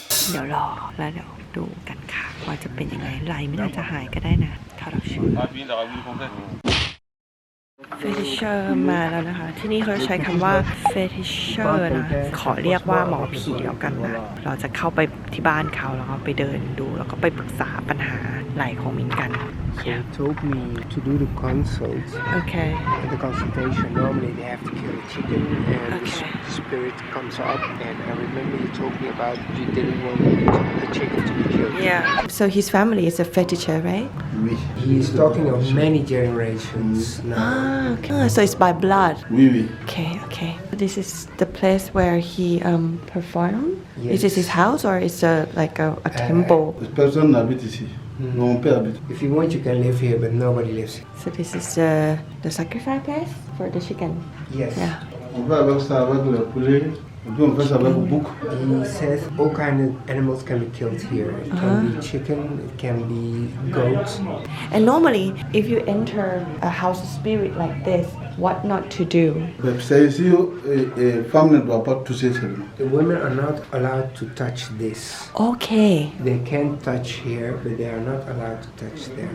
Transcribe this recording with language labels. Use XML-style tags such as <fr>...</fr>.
<th>เดี๋ยวรอแล้วเดี๋ยวดูกันค่ะว่าจะเป็นยังไงไหลไม่น่าจะหายก็ได้นะถ้าเราเชื่อเฟติเชอร์มาแล้วนะคะ ที่นี่เขาใช้คำว่าเฟติเชอร์นะ ขอเรียกว่าหมอผีแล้วกันนะ เราจะเข้าไปที่บ้านเขาแล้วก็ไปเดินดู แล้วก็ไปปรึกษาปัญหาไหลของมินกัน</th> <en>So he told me to do the consult. Okay. At the consultation, normally they have to kill a chicken, and Okay. the spirit comes up. And I remember you told me about you didn't want the chicken to be killed. Yeah. So his family is a fetisher, right?</en> <fr>Oui.</fr> <en>He's talking of many generations now. Ah, okay. So it's by blood.</en> <fr>Oui, oui.</fr> <en>Okay. This is the place where he performed? Yes. Is this his house or is it like a temple?</en> <fr>Personne n'habite ici. Mon père habite.</fr> <en>If you want, you can live here, but nobody lives here. So this is the sacrifice place for the chicken? Yes. Yeah.</en> <fr>On va avec ça avec le poulet. Et puis on fait ça avec le bouc.</fr> <en>He says all kind of animals can be killed here. It can be chicken, it can be goat. And normally, if you enter a house of spirit like this, what not to do?</en> <fr>C'est ici, les femmes ne doivent pas toucher seulement.</fr> <en>The women are not allowed to touch this. Okay. They can touch here, but they are not allowed to touch there.</en>